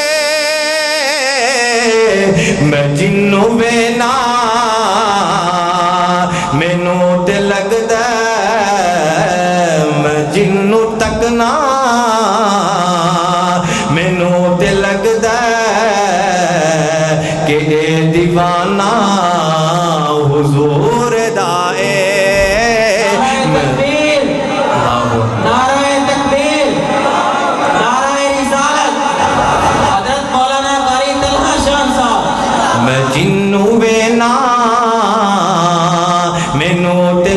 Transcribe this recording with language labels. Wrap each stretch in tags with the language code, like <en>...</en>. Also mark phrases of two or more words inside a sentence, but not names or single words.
<pa>میں جنوں وینا مینوں تے لگدا, میں جنوں تکنا مینوں تے لگدا کہ اے دیوانہ حضور دائے.</pa> <ur>نعرہ تکبیر, نعرہ رسالت, حضرت مولانا قاری طلحہ شان صاحب.</ur> <pa>میں جنوں وینا مینوں</pa>